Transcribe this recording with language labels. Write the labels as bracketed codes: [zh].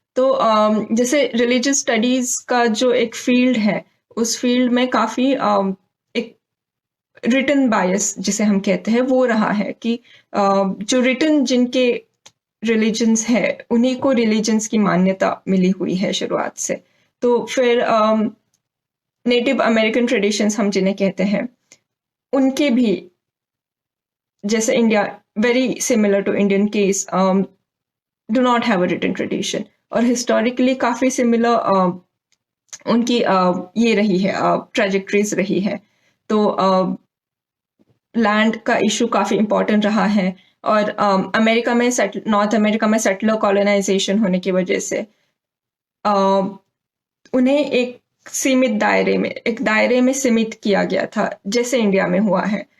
[hi] तो जैसे religious studies का जो एक फील्ड है, उस फील्ड में काफी एक रिटन बायस जिसे हम कहते हैं वो रहा है, कि जो रिटन जिनके रिलीजन्स है, उन्हीं को रिलीजन्स की मान्यता मिली हुई है शुरुआत से। तो फिर नेटिव अमेरिकन ट्रेडिशंस हम जिन्हें कहते हैं, उनके भी जैसे India [en] very similar to Indian case, do not have a written tradition. [hi] और historically काफी similar उनकी ये रही है, ट्रेजेक्ट्रीज रही है. तो लैंड का इशू काफी इम्पोर्टेंट रहा है. और अमेरिका में नॉर्थ अमेरिका में सेटलर कॉलोनाइजेशन होने की वजह से उन्हें एक दायरे में सीमित किया गया था, जैसे इंडिया में हुआ है.